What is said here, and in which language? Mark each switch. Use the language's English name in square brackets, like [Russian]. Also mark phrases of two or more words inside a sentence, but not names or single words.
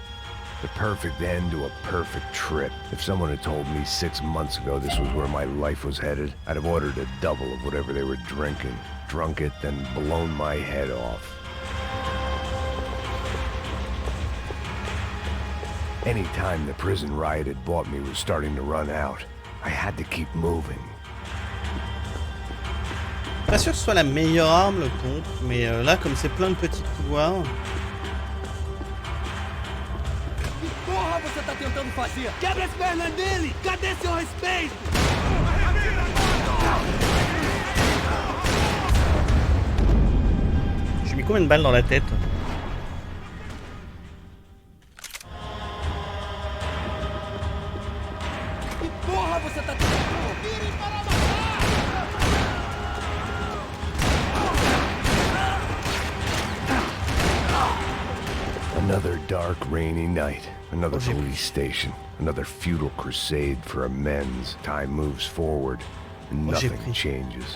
[English] The perfect end to a perfect trip. If someone had told me 6 months ago this was where my life was headed, I'd have ordered a double of whatever they were drinking, drunk it, then blown my head off. Any time the prison riot had bought me was starting to run out. I had to keep moving. [French] Pas sûr que ce soit la meilleure arme le pompe, mais là comme c'est plein de petits couloirs. [Portuguese] Porra, você tá tentando fazer? Quebra as pernas dele! Cadê seu respeito? [French] J'ai mis combien de balles dans la tête? [Portuguese] Que porra você tá tentando? Virem para [English] Another dark, rainy night. Another police station. Another futile crusade for amends. Time moves forward, and nothing changes.